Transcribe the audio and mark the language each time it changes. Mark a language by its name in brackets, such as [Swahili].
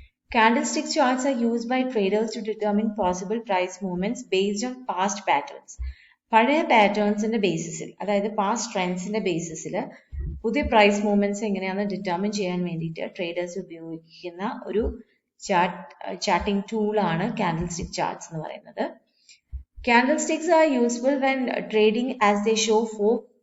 [English] Candlestick charts are used by traders to determine possible price movements based on past patterns. [Malayalam] പഴയ പാറ്റേൺസിന്റെ ബേസിസിൽ, അതായത് past ട്രെൻഡ്സിന്റെ ബേസിസിൽ പുതിയ price movements എങ്ങനെയാണെന്ന് determine ചെയ്യാൻ വേണ്ടിയിട്ട് traders ഉപയോഗിക്കുന്ന ഒരു ചാർട്ടിംഗ് ടൂളാണ് കാൻഡിൽസ്റ്റിക് ചാർട്ട്സ് എന്ന് പറയുന്നത്. [English] Candlesticks are useful when trading as they show four.